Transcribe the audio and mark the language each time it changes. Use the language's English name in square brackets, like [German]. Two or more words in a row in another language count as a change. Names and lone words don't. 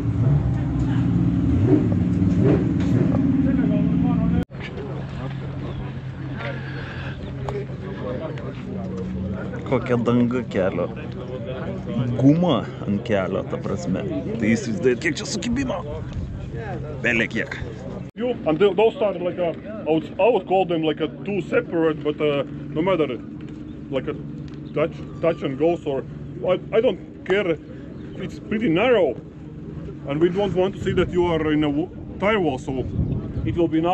[Lithuanian] Kokia danga kelio. Guma ant kelio, ta prasme. Tai įsivaizduojat, kiek čia sukibimo? Belė kiek. [English] And those are like I would call them like two separate, but no matter like a touch and goes, or I don't care. It's pretty narrow, and we don't want to see that you are in a tire wall, so it will be enough.